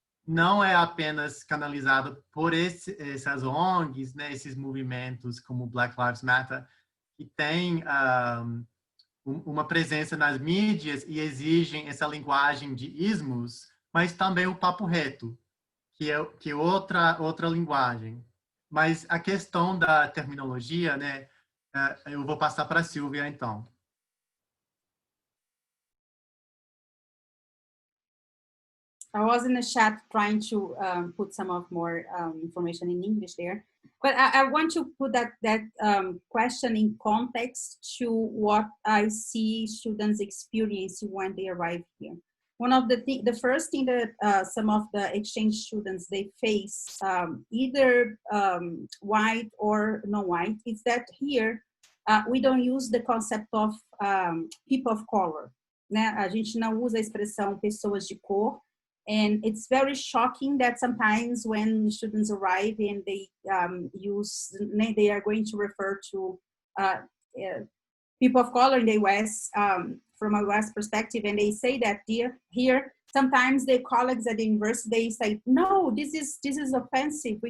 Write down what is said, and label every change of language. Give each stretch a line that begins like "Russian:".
Portuguese: Não é apenas canalizado por essas ONGs, né, esses movimentos como Black Lives Matter, que tem uma presença nas mídias e exigem essa linguagem de ismos, mas também o papo reto, que é outra linguagem. Mas a questão da terminologia, né, eu vou passar para a Silvia, então.
English: I was in the chat trying to put some of more information in English there, but I want to put that question in context to what I see students experience when they arrive here. One of the first thing that some of the exchange students they face, either white or non-white, is that here we don't use the concept of people of color.
Portuguese: Né? A gente não usa a expressão pessoas de cor.
English: And it's very shocking that sometimes when students arrive and they they are going to refer to people of color in the US from a US perspective, and they say that here sometimes their colleagues at the university they say, no, this is offensive.